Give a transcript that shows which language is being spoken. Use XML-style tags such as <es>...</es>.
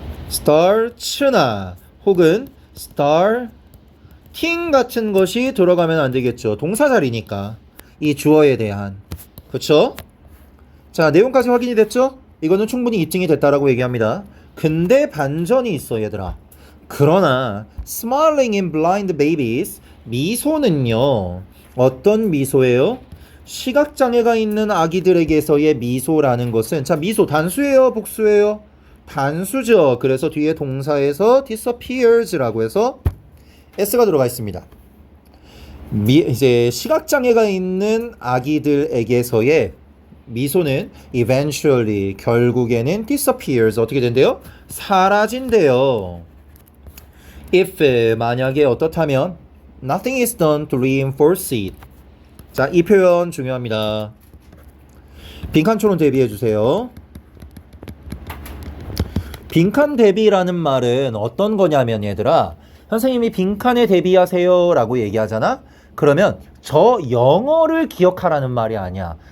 <ko>starts나 혹은 starting 같은 것이 들어가면 안 되겠죠. 동사 자리니까. 이 주어에 대한. 그쵸? 자, 내용까지 확인이 됐죠? 이거는 충분히 입증이 됐다라고 얘기합니다. 근데 반전이 있어 얘들아. 그러나</ko> <en>smiling in blind babies</en> <ko>미소는요. 어떤 미소예요? 시각장애가 있는 아기들에게서의 미소라는 것은 자 미소 단수예요? 복수예요? 단수죠. 그래서 뒤에 동사에서 disappears라고 해서 s가 들어가 있습니다. 이제 시각장애가 있는 아기들에게서의 미소는 eventually 결국에는 disappears 어떻게 된대요? 사라진대요.</ko> <en>if</en> <ko>만약에 어떻다면</ko> <en>nothing is done to reinforce it.</en> <ko>자, 이 표현 중요합니다. 빈칸초론 대비해 주세요. 빈칸 대비라는 말은 어떤 거냐면 얘들아 선생님이 빈칸에 대비하세요 라고 얘기하잖아. 그러면 저 영어를 기억하라는 말이 아니야.</ko>